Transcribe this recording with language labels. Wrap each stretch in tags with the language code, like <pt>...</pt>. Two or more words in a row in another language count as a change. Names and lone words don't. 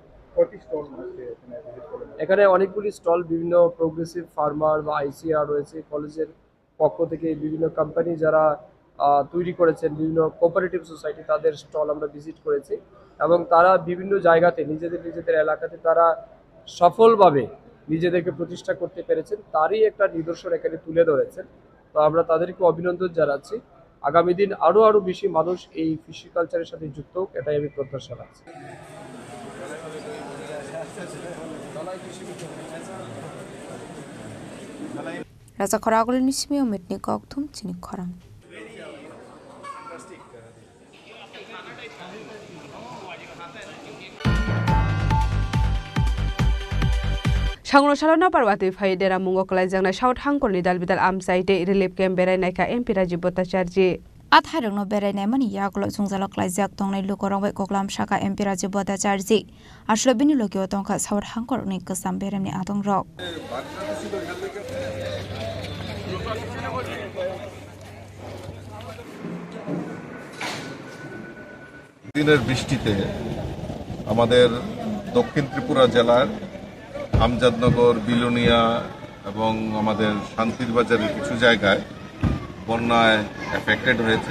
<bn>এখানে অনেকগুলি স্টল, বিভিন্ন</bn> <en>progressive farmer</en> <bn>বা ICR রয়েছে, কলেজের পক্ষ থেকে বিভিন্ন কোম্পানি যারা তৈরি করেছেন, বিভিন্ন</bn> <en>cooperative society,</en> <bn>তাদের স্টল আমরা ভিজিট করেছি এবং তারা বিভিন্ন জায়গাতে নিজেদের এলাকাতে তারা সফলভাবে নিজেদেরকে প্রতিষ্ঠা করতে পেরেছেন, তারই একটা নিদর্শন এখানে তুলে ধরেছেন। তো আমরা তাদেরকে অভিনন্দন জানাচ্ছি। আগামী দিন আরও বেশি মানুষ এই</bn> <en>fishy culture's</en> <bn>সাথে যুক্ত হোক, এটাই আমি প্রত্যাশা রাখছি।</bn> <trp>Raja Khorang nismi umitni kokthum Chini Khorang. Sangroshalona parwati faidera mungo klaijangna South Hangkorni dalbidal amsaite</trp> <en>relief camp</en> <trp>berainaika MP Rajiv Bhattacharya Atharungno berainai mani yagulo jungzalo klaijak tongnai lukorong bai koklam saka MP Rajiv Bhattacharya aslo bini logio tongkha South Hangkorni kesam beremni atong rok</trp> <bn>দিনের বৃষ্টিতে আমাদের দক্ষিণ ত্রিপুরা জেলার আমজাদনগর, বিলোনিয়া এবং আমাদের শান্তির বাজারের কিছু জায়গায় বন্যায় এফেক্টেড হয়েছে।</bn>